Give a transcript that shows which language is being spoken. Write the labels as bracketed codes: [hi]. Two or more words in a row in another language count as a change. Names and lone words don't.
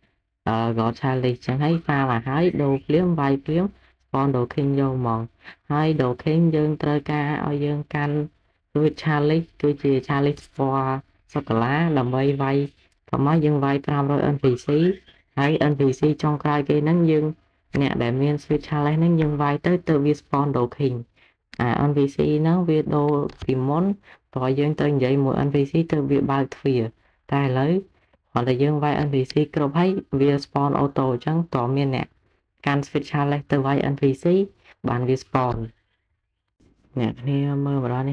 [en] God challenge [km] ចឹងហើយហ្វាមឲ្យហើយដូរភ្លាមវាយភ្លាម [en] spawn do king [km] យកហ្មងហើយ [en] do king [km] យើងត្រូវការឲ្យយើងកាន់រួច challenge គឺជា challenge ពណ៌សូកូឡាដើម្បីវាយមកយើងវាយ500 NPC ហើយ NPC ចុងក្រោយគេហ្នឹងយើងអ្នកដែលមាន [en] switch challenge [km] ហ្នឹងយើងវាយទៅវា [en] spawn do king [km] NPC ហ្នឹងវាដូរពីមុនតើយើងទៅនិយាយមួយ NPC ទៅវាបើកទ្វារតែឥឡូវគាត់តែយើងវាយ NPC គ្រប់ ហើយវា [en] spawn auto [km] អញ្ចឹងតើមានអ្នកកាន់ [en] switch challenge [km] ទៅវាយ NPC បានវា spawn អ្នកគ្នាមើលម្ដងនេះ